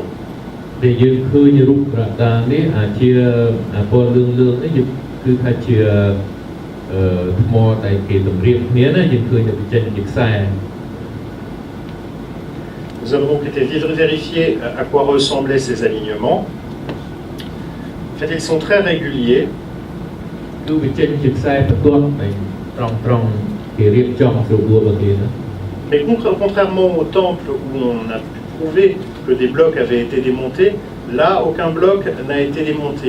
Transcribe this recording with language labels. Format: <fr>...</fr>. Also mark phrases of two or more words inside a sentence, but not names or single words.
<km>ដែលយើងឃើញរូបរដានេះអាចជាពណ៌លឿងៗនេះគឺថាជាថ្មដែលគេតម្រៀបគ្នាណាយើងឃើញទៅចេញជាខ្សែ</km> <fr>Nous avons donc été vérifier à quoi ressemblaient ces alignements. En fait, ils sont très réguliers. Mais contrairement au temple où on a pu prouver que des blocs avaient été démontés, là, aucun bloc n'a été démonté.</fr>